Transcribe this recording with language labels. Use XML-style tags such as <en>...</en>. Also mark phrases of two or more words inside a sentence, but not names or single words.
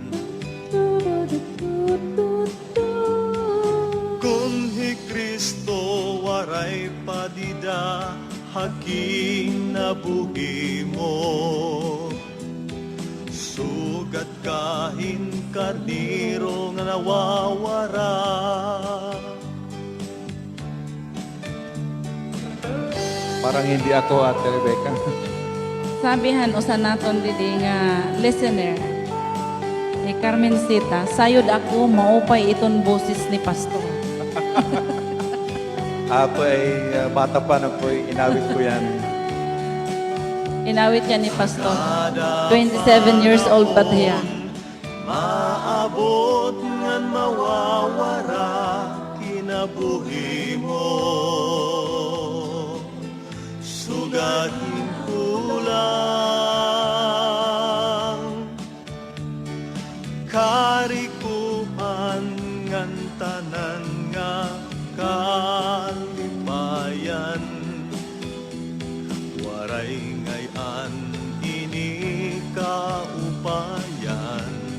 <war>Kunhi Kristo waray padida, haking nabuhi mo, sugat kahin karniro nga nawawara.</war> <tl>Parang hindi ako, Ate Rebecca.</tl> <war>Sabihan usa naton didi nga listener. Ni Carmencita, sayod ako maupay iton boses ni pastor.</war> <tl>Ako ay bata pa na po, inawit ko yan. Inawit niya ni pastor. 27 years old pa siya.</tl> <war>Maabot ngan mawawara kinabuhi mo, sugahin ko lang karikuhan ngan tanan nga kalipayan, waray ngayan ini kaupayan.</war>